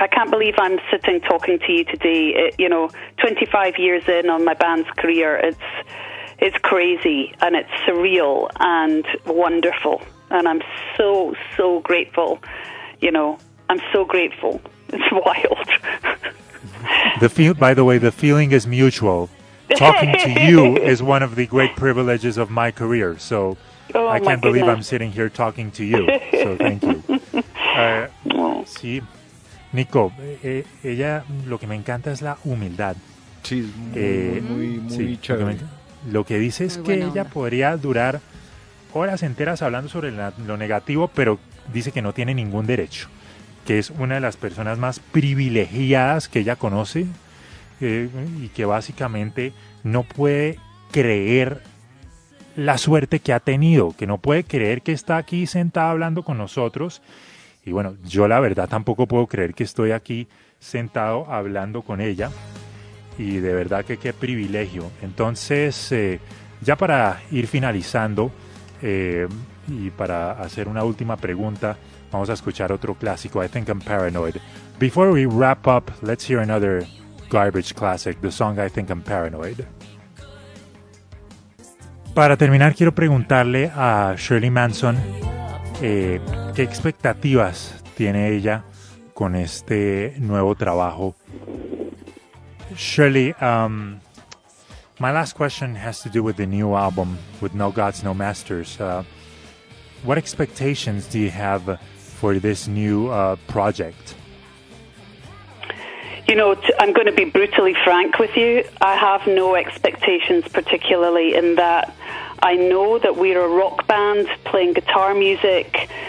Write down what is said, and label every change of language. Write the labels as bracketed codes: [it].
[en] I can't believe I'm sitting talking to you today. It, you know, 25 years in on my band's career, it's crazy and it's surreal and wonderful, and I'm so, so grateful. You know, I'm so grateful. It's wild. The feeling is mutual. Talking to you is one of the great privileges of my career. So I can't believe I'm sitting here talking to you. So thank you. [es] Sí, Nico, ella lo que me encanta es la humildad. Sí, muy chévere. Lo que dice es que ella podría durar horas enteras hablando sobre lo negativo, pero dice que no tiene ningún derecho, que es una de las personas más privilegiadas que ella conoce, y que básicamente no puede creer la suerte que ha tenido, que no puede creer que está aquí sentada hablando con nosotros. Y bueno, yo la verdad tampoco puedo creer que estoy aquí sentado hablando con ella. Y de verdad que qué privilegio. Entonces, ya para ir finalizando y para hacer una última pregunta, vamos a escuchar otro clásico, I Think I'm Paranoid. [en] Before we wrap up, let's hear another garbage classic, the song I Think I'm Paranoid. [es] Para terminar, quiero preguntarle a Shirley Manson qué expectativas tiene ella con este nuevo trabajo. [en] Shirley, my last question has to do with the new album, with No Gods, No Masters. What expectations do you have for this new project? You know, I'm going to be brutally frank with you. I have no expectations particularly in that I know that we're a rock band playing guitar music.